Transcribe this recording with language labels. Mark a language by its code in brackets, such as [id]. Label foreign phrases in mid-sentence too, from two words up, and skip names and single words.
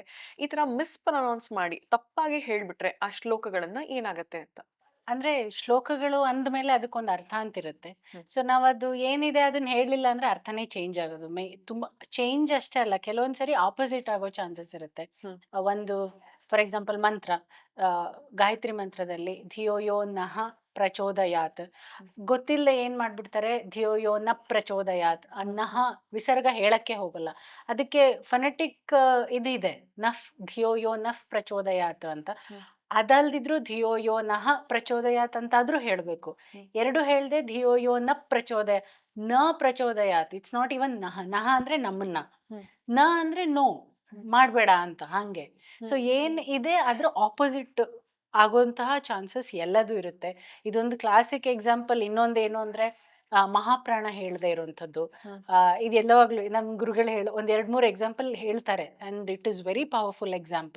[kn] ಈ ತರ ಮಿಸ್‌ಪ್ರನೌನ್ಸ್ ಮಾಡಿ ತಪ್ಪಾಗಿ ಹೇಳ್ಬಿಟ್ರೆ ಆ ಶ್ಲೋಕಗಳನ್ನ ಏನಾಗತ್ತೆ ಅಂತ? ಅಂದ್ರೆ ಶ್ಲೋಕಗಳು ಅಂದ್ಮೇಲೆ ಅದಕ್ಕೊಂದು ಅರ್ಥ ಅಂತಿರುತ್ತೆ. ಸೊ ನಾವದು ಏನಿದೆ ಅದನ್ನ ಹೇಳಲಿಲ್ಲ ಅಂದ್ರೆ ಅರ್ಥನೇ ಚೇಂಜ್ ಆಗೋದು. ತುಂಬಾ ಚೇಂಜ್ ಅಷ್ಟೇ ಅಲ್ಲ, ಕೆಲವೊಂದ್ಸರಿ ಆಪೋಸಿಟ್ ಆಗೋ ಚಾನ್ಸಸ್ ಇರುತ್ತೆ. ಒಂದು [en] for example [kn] ಮಂತ್ರ, ಗಾಯತ್ರಿ ಮಂತ್ರದಲ್ಲಿ [sa] ಧಿಯೋ ಯೋ ನಃ ಪ್ರಚೋದಯಾತ್, [kn] ಗೊತ್ತಿಲ್ಲದೆ ಏನ್ ಮಾಡ್ಬಿಡ್ತಾರೆ, [sa] ಧಿಯೋ ಯೋ ನ ಪ್ರಚೋದಯಾತ್, [kn] ನಃ ವಿಸರ್ಗ ಹೇಳಕ್ಕೆ ಹೋಗಲ್ಲ. ಅದಕ್ಕೆ ಫನೆಟಿಕ್ ಇದಿದೆ, [sa] ನಫ್ ಧಿಯೋ ಯೋ ನಫ್ ಪ್ರಚೋದಯಾತ್ ಅಂತ. ಅದಲ್ದಿದ್ರು ಧಿಯೋ ಯೋ ನಃ ಪ್ರಚೋದಯಾತ್ ಅಂತಾದ್ರೂ ಹೇಳ್ಬೇಕು. [kn] ಎರಡು ಹೇಳ್ದೆ [sa] ಧಿಯೋ ಯೋ ನ ಪ್ರಚೋದಯ, ನ ಪ್ರಚೋದಯಾತ್. [en] It's not even ನಹ. [kn] ನಹ ಅಂದ್ರೆ ನಮ್ಮನ್ನ, ನ ಅಂದ್ರೆ ನೋ, ಮಾಡ್ಬೇಡ ಅಂತ. ಹಂಗೆ ಸೊ ಏನ್ ಇದೆ ಅದ್ರ ಆಪೋಸಿಟ್ ಆಗುವಂತಹ ಚಾನ್ಸಸ್ ಎಲ್ಲದೂ ಇರುತ್ತೆ. ಇದೊಂದು [en] classic example. [kn] ಇನ್ನೊಂದೇನು ಅಂದ್ರೆ ಮಹಾಪ್ರಾಣ ಹೇಳದೆ ಇರುವಂಥದ್ದು. ಇದು ಎಲ್ಲವಾಗ್ಲೂ ನಮ್ಮ ಗುರುಗಳು ಒಂದ್ 2-3 ಎಕ್ಸಾಂಪಲ್ ಹೇಳ್ತಾರೆ, [en] and it is very powerful example.